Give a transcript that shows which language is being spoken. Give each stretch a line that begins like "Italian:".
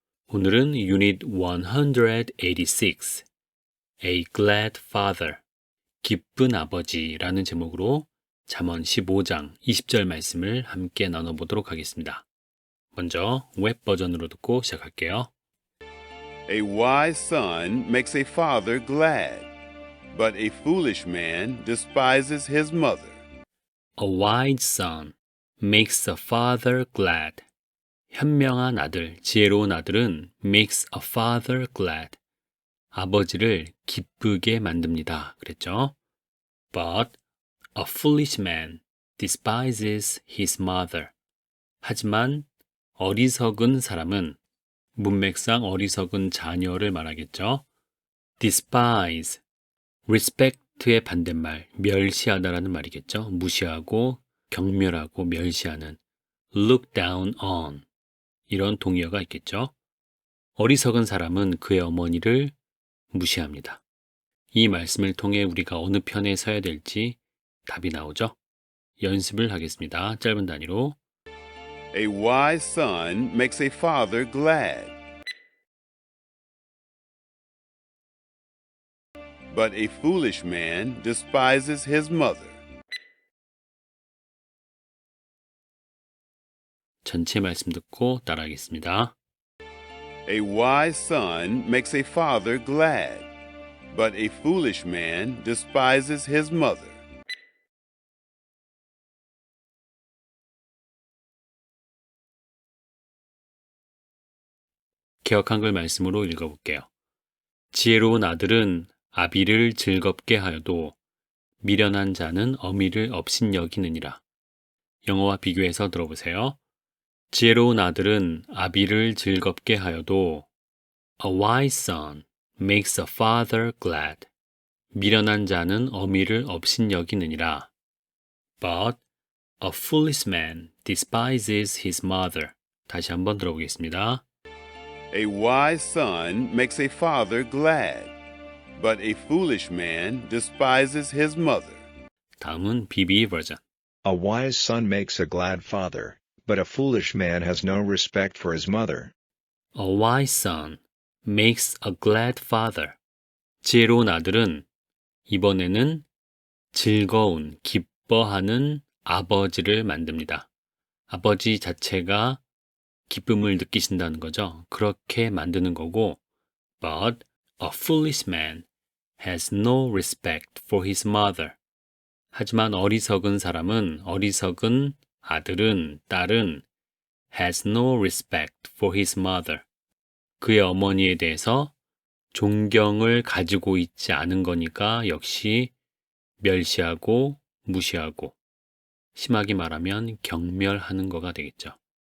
Korean: 오늘은 Unit 186, A Glad Father, 기쁜 아버지라는 제목으로 잠언 15장 20절 말씀을 함께 나눠보도록 하겠습니다. 먼저 웹 버전으로 듣고 시작할게요.
English: A wise son makes a father glad, but a foolish man despises his mother. A wise son makes a father glad.
Korean: 현명한 아들, 지혜로운 아들은
English: makes a father glad.
Korean: 아버지를 기쁘게 만듭니다. 그랬죠?
English: But a foolish man despises his mother.
Korean: 하지만 어리석은 사람은 문맥상 어리석은 자녀를 말하겠죠. despise, respect의 반대말, 멸시하다라는 말이겠죠. 무시하고, 경멸하고, 멸시하는
English: look down on
Korean: 이런 동의어가 있겠죠. 어리석은 사람은 그의 어머니를 무시합니다. 이 말씀을 통해 우리가 어느 편에 서야 될지 답이 나오죠. 연습을 하겠습니다. 짧은 단위로.
English: A wise son makes a father glad, but a foolish man despises his mother.
Korean: 전체 말씀 듣고 따라하겠습니다.
English: A wise son makes a father glad, but a foolish man despises his mother.
Korean: 개역 한글 말씀으로 읽어볼게요. 지혜로운 아들은 아비를 즐겁게 하여도 미련한 자는 어미를 업신여기느니라. 영어와 비교해서 들어보세요. 지혜로운 아들은 아비를 즐겁게 하여도
English: A wise son makes a father glad.
Korean: 미련한 자는 어미를 업신여기느니라.
English: But a foolish man despises his mother.
Korean: 다시 한번 들어보겠습니다.
English: A wise son makes a father glad, but a foolish man despises his mother.
Korean: 다음은 BB 버전.
English: A wise son makes a glad father, but a foolish man has no respect for his mother. A wise son makes a glad father.
Korean: 지혜로운 아들은 이번에는 즐거운, 기뻐하는 아버지를 만듭니다. 아버지 자체가 기쁨을 느끼신다는 거죠. 그렇게 만드는 거고,
English: but a foolish man has no respect for his mother.
Korean: 하지만 어리석은 사람은, 어리석은 아들은, 딸은
English: has no respect for his mother.
Korean: 그의 어머니에 대해서 존경을 가지고 있지 않은 거니까 역시 멸시하고 무시하고 심하게 말하면 경멸하는 거가 되겠죠.